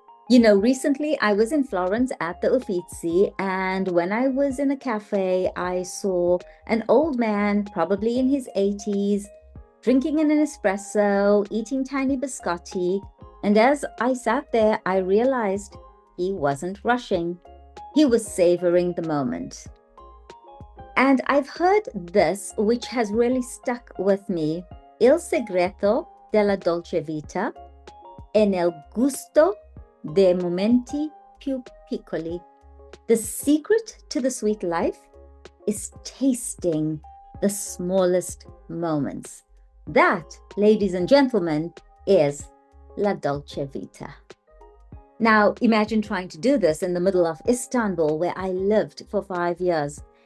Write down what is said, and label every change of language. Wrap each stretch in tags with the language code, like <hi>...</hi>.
<en>You know, recently I was in Florence at the Uffizi, and when I was in a cafe, I saw an old man, probably in his 80s, drinking an espresso, eating tiny biscotti. And as I sat there, I realized he wasn't rushing. He was savoring the moment. And I've heard this, which has really stuck with me.</en> <it>Il segreto della dolce vita è nel gusto dei momenti più piccoli.</it> <en>The secret to the sweet life is tasting the smallest moments. That, ladies and gentlemen, is La Dolce Vita. Now, imagine trying to do this in the middle of Istanbul, where I lived for 5 years.</en>